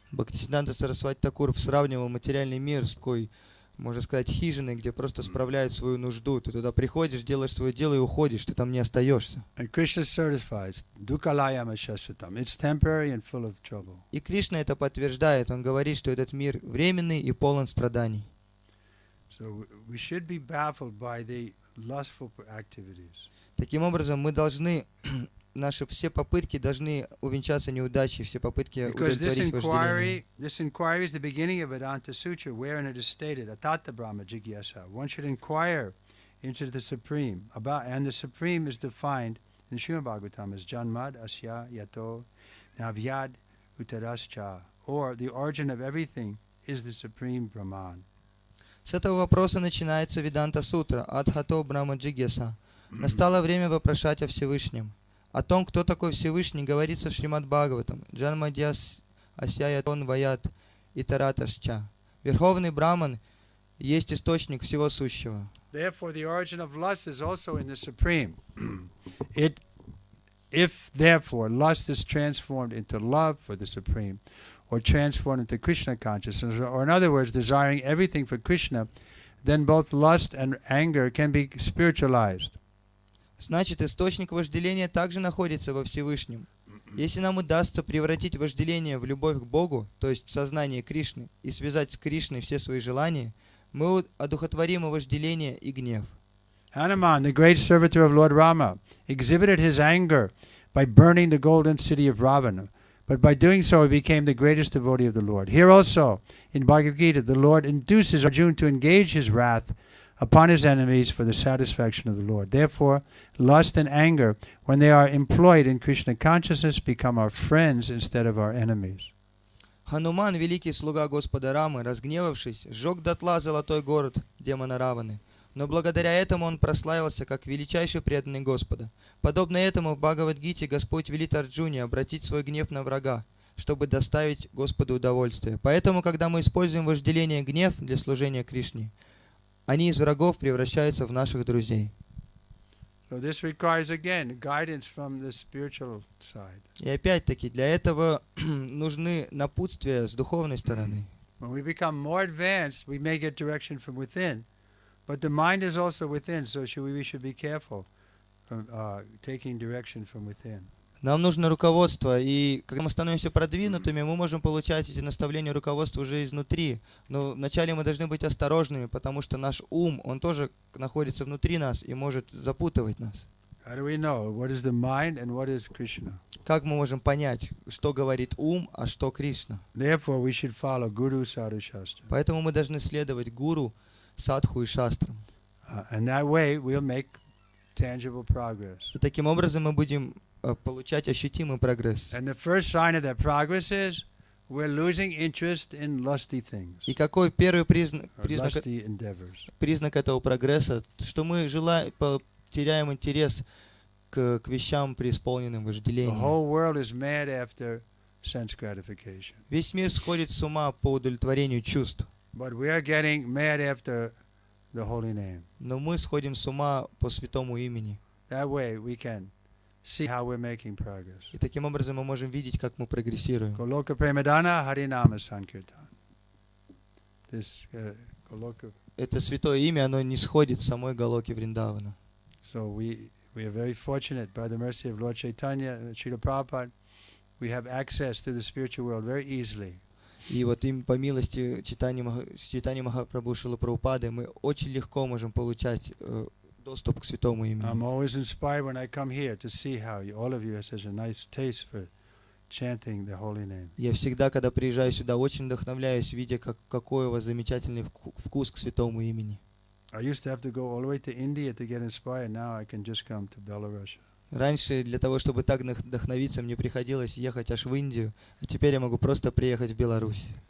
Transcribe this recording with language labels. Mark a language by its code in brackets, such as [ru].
[ru] Бхактисиддханта Сарасвати Такур сравнивал материальный мир с такой, можно сказать, хижиной, где просто справляют свою нужду. Ты туда приходишь, делаешь свое дело и уходишь, ты там не остаешься. [en] And Krishna certifies, [sa] dukkhalayam shashvatam. [en] It's temporary and full of trouble. [ru] И Кришна это подтверждает. Он говорит, что этот мир временный и полон страданий. [en] So we should be baffled by the lustful activities. [ru] Таким образом, мы должны, наши все попытки должны увенчаться неудачей, все попытки удовлетворить вожделение. [en] This inquiry is the beginning of Vedanta Sutra, wherein it is stated, [sa] Atata Brahma Jigyasa. [en] One should inquire into the Supreme, and the Supreme is defined in Srimad Bhagavatam as [sa] Janmad Asya Yato Navyad Uttarascha, [en] or the origin of everything is the Supreme Brahman. [ru] С этого вопроса начинается Веданта Сутра, [sa] Адхато Брахма Джигьяса. [ru] Настало время вопрошать о Всевышнем. О том, кто такой Всевышний, говорится в Шримад Бхагаватам. [sa] Джанмадьяс Асяятон Ваят Итараташча. [ru] Верховный Браман есть источник всего сущего. [en] Therefore, the origin of lust is also in the Supreme. If therefore lust is transformed into love for the Supreme, or transformed into Krishna consciousness, or in other words, desiring everything for Krishna, then both lust and anger can be spiritualized. [ru] Значит, источник вожделения также находится во Всевышнем. Если нам удастся превратить вожделение в любовь к Богу, то есть в сознание Кришны, и связать с Кришной все свои желания, мы одухотворим и вожделение, и гнев. [en] Hanuman, the great servitor of Lord Rama, exhibited his anger by burning the golden city of Ravana. But by doing so, he became the greatest devotee of the Lord. Here also, in Bhagavad Gita, the Lord induces Arjuna to engage his wrath upon his enemies for the satisfaction of the Lord. Therefore, lust and anger, when they are employed in Krishna consciousness, become our friends instead of our enemies. [ru] Хануман, великий слуга Господа Рамы, разгневавшись, сжег дотла золотой город демона Раваны. Но благодаря этому он прославился как величайший преданный Господа. Подобно этому в Бхагавад-гите Господь велит Арджуне обратить свой гнев на врага, чтобы доставить Господу удовольствие. Поэтому, когда мы используем вожделение и гнев для служения Кришне, они из врагов превращаются в наших друзей. [en] So this requires again guidance from the spiritual side. [ru] И опять-таки для этого нужны напутствия с духовной стороны. [en] When we become more advanced, we may get direction from within, but the mind is also within, so we should be careful from taking direction from within. [ru] Нам нужно руководство, и когда мы становимся продвинутыми, мы можем получать эти наставления руководства уже изнутри. Но вначале мы должны быть осторожными, потому что наш ум, он тоже находится внутри нас и может запутывать нас. [en] How do we know what is the mind and what is Krishna? [ru] Как мы можем понять, что говорит ум, а что Кришна? [en] Therefore, we should follow Guru, Sadhu, Shastra. [ru] Поэтому мы должны следовать гуру, садху и шастрам. [en] And that way, we'll make tangible progress. [ru] И таким образом мы будем получать ощутимый прогресс. [en] And the first sign of that progress is we're losing interest in lusty things, [ru] И какой первый признак [en] lusty endeavors. [ru] этого прогресса? Что мы теряем интерес к вещам, преисполненным [en] The [ru] вожделением. [en] whole world is mad after sense gratification, [ru] Весь мир сходит с ума по удовлетворению чувств. [en] but we are getting mad after the holy name. [ru] Но мы сходим с ума по святому имени. [en] That way, we can see how we're making progress. [ru] И таким образом мы можем видеть, как мы прогрессируем. [bn] Goloka Premadana Harinama Sankirtan. [en] This Goloka. [ru] Это святое имя, оно не сходит с самой Галоки Вриндавана. [en] So we are very fortunate by the mercy of Lord Chaitanya and Srila Prabhupada. We have access to the spiritual world very easily. [ru] И вот им по милости Чайтаньи Махапрабху Шрилы Прабхупады мы очень легко можем получать доступ к святому имени. [en] I'm always inspired when I come here to see how all of you have such a nice taste for chanting the holy name. [ru] Я всегда, когда приезжаю сюда, очень вдохновляюсь, видя, какой у вас замечательный вкус к святому имени. [en] I used to have to go all the way to India to get inspired. Now I can just come to Belarus. [ru] Раньше для того, чтобы так вдохновиться, мне приходилось ехать аж в Индию, а теперь я могу просто приехать в Беларусь.